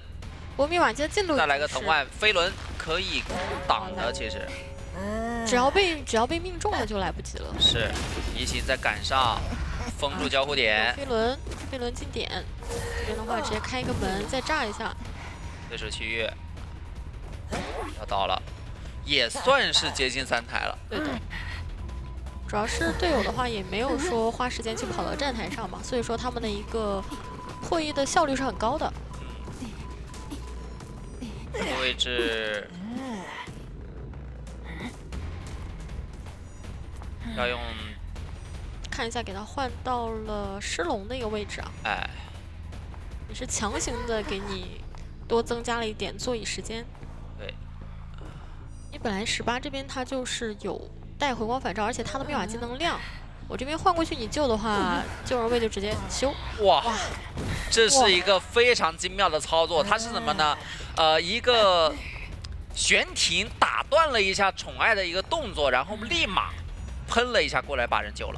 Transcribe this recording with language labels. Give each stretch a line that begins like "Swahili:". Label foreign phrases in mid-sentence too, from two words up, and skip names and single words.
Chinese: 不過密碼機的進度再來個藤蔓，飛輪可以擋的，其實。只要被命中了就來不及了。是，移形再趕上，封住交互點。飛輪進點，這邊的話直接開一個門再炸一下。對手區域要到了，也算是接近3台了。对的，主要是隊友的話也沒有說花時間去跑到站台上嘛，所以說他們的一個破譯的效率是很高的。这個位置要用，看一下給他換到了獅龍的一個位置啊。哎，也是強行的給你多增加了一點座椅時間。對，你本來18這邊他就是有帶回光返照，而且他的密碼機能亮。我這邊換過去你救的話，救人位就直接修。哇，這是一個非常精妙的操作。它是什麼呢？一個懸停打斷了一下寵愛的一個動作，然後立馬噴了一下過來把人救了。